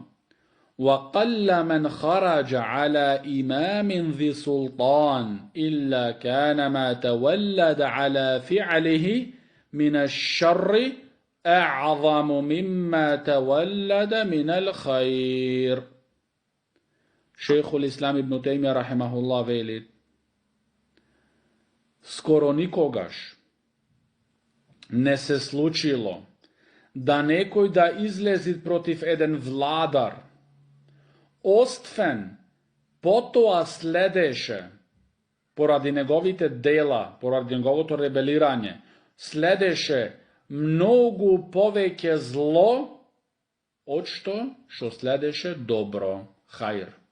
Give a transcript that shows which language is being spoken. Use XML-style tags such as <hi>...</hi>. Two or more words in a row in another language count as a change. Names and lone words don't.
<ar>وَقَلَّ مَنْ خَرَجَ عَلَى إِمَامٍ ذِي سُلْطَانٍ إِلَّا كَانَ مَا تَوَلَّدَ عَلَى فِعْلِهِ مِنَ الشَّرِّ أَعْظَمُ مِمَّا تَوَلَّدَ مِنَ الْخَيْرِ.</ar> <mk>Шејхул Ислам Ибн Тајмија рахимахуллах велит, скоро никогаш не се случило да некој да излези против еден владар, освен потоа следеше, поради неговите дела, поради неговото ребелирање, следеше многу повеќе зло од што следеше добро, хајр.</mk>